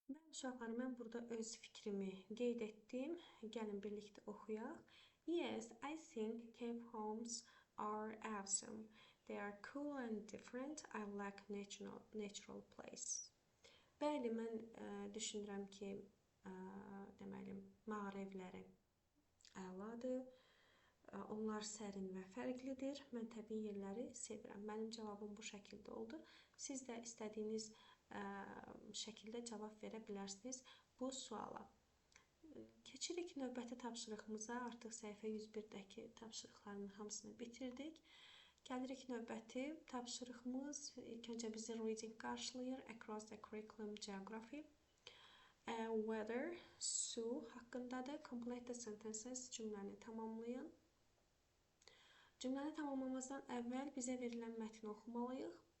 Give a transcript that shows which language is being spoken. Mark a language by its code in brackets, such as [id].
[az] Uşaqlar, mən burada öz fikrimi qeyd etdim. Gəlin birlikdə oxuyaq. [en] Yes, I think cave homes are awesome. They are cool and different. I like natural place. [az] Bəli, mən düşünürəm ki, deməli, mağara evləri əladır. Onlar sərin və fərqlidir. Mən təbii yerləri sevirəm. Mənim cavabım bu şəkildə oldu. Siz də istədiyiniz şəkildə cavab verə bilərsiniz bu suala. Keçirik növbəti tapşırığımıza. Artıq səhifə 101-dəki tapşırıqların hamısını bitirdik. Gəlirik növbəti tapşırığımız. İlk öncə bizi reading qarşılayır. [en] Across the curriculum geography. [az] Weather, su haqqındadır. [en] Complete the sentences, [az] cümləni tamamlayın. Cümləni tamamlamazdan əvvəl bizə verilən mətni oxumalıyıq.